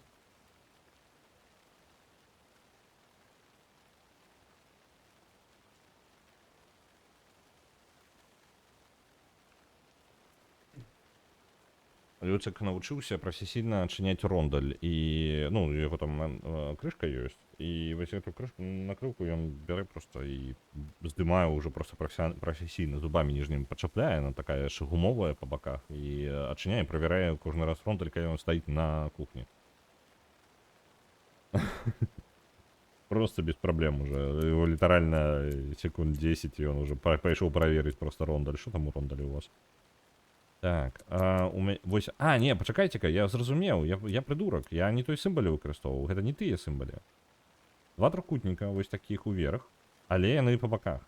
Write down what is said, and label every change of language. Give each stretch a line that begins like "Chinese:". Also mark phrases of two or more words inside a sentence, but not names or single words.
Belarusian: Люцик навучыўся прафесійна адчыняць рондаль і ну яго там крышка ёсць і вось эту крышку накрылку ён бярэ просто і здымае ўжо просто прафесійна зубамі ніжнімі пачапляе, она такая яшчэ гумовая па баках і адчыняе, правярае кожны раз рондаль, калі ён стаіць на кухні.
Russian: Просто без проблем уже.
Belarusian: Его літаральна секунд 10 і ён уже пайшоў праверыць просто рондаль. Што там у рондалі у вас? Так, вось... не, пачакайце-ка, я зразумеў, я прыдурак, я не той сімбалі выкарыстоўваў, гэта не тыя сімбалі. Два трохкутніка, вось такіх уверх, але яны па баках.